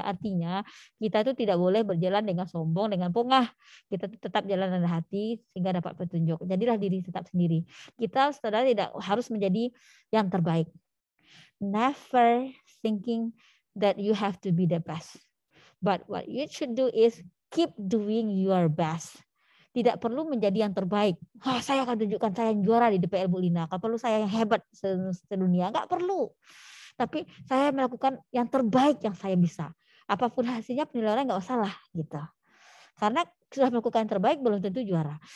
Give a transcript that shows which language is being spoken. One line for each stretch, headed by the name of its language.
Indonesian: Artinya kita itu tidak boleh berjalan dengan sombong, dengan pongah. Kita tetap jalan rendah hati sehingga dapat petunjuk. Jadilah diri tetap sendiri. Kita saudara tidak harus menjadi yang terbaik.
English: Never thinking that you have to be the best. But what you should do is keep doing your best.
Indonesian: Tidak perlu menjadi yang terbaik. Saya akan tunjukkan saya yang juara di DPL Bu Lina. Kalau perlu saya yang hebat sedunia. Enggak perlu. Tapi saya melakukan yang terbaik yang saya bisa. Apapun hasilnya penilaian enggak usah lah gitu. Karena sudah melakukan yang terbaik belum tentu juara.